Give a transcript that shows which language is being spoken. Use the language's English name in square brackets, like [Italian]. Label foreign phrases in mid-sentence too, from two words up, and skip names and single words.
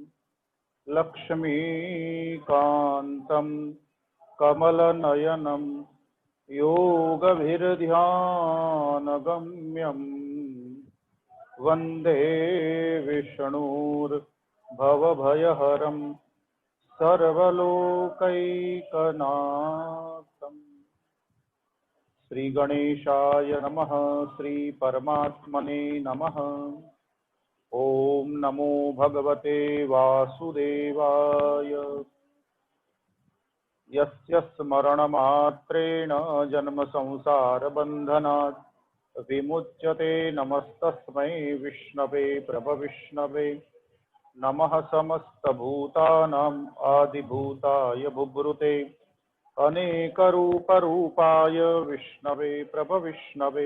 [Sanskrit] લક્ષ્મીકાન્तं કમલનયनं યોગભીર્ધ્યાનગમ્યં વંદે વિષ્ણુર્ભવભયહરં સર્વલોકૈકનાથં. શ્રી ગણેશાય નમઃ. શ્રી પરમાત્મને નમઃ. ઓમ નમો ભગવતે વાસુદેવાય. यस्य स्मरणमात्रेण जन्म संसार बंधनात् विमुच्यते. नमस्तस्मै विष्णवे प्रभविष्णवे. नमः समस्तभूतानां आदिभूताय बुभृते अनेकरूपरूपाय विष्णवे प्रभविष्णवे.